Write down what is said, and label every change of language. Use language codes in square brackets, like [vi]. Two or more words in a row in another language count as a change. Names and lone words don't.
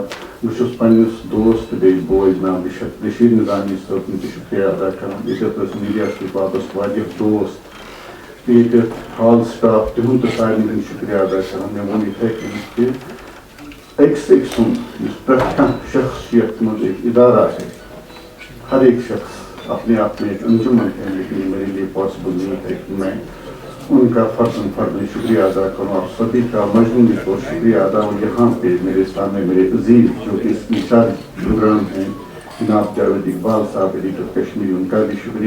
[ks] بہٕ چھُس پننِس دوست تہٕ بیٚیہِ بوے جناب رشید نظامی صٲبُن تہِ شُکریہ ادا کران. ییٚتٮ۪تھ ٲسۍ میٖڈیا سٹاپس واریاہ دوست تہٕ ییٚتٮ۪تھ [en] hall staff, [ks] تِہُنٛد تہِ سارنٕے ہُنٛد شُکریہ ادا کران. مےٚ ووٚن یِتھَے کٔنۍ کہِ أکِس أکۍ سُنٛد یُس پرٛٮ۪تھ کانٛہہ شخص چھُ یتھ منٛز ایک ادارہ آسہِ, [ur] ہر ایک شخص اپنے آپ میں ایک انجمن ہے, لیکن میرے لیے پاسبل نہیں ہے کہ میں ان کا فرداً شکریہ ادا کروں. آپ سبھی کا مجموعی طور شکریہ ادا. اور یہاں پہ میرے سامنے میرے عزیز جو کہ اس انچارج پروگرام ہیں جناب جاوید اقبال صاحب, ایڈیٹر کشمیری, ان کا بھی شکریہ.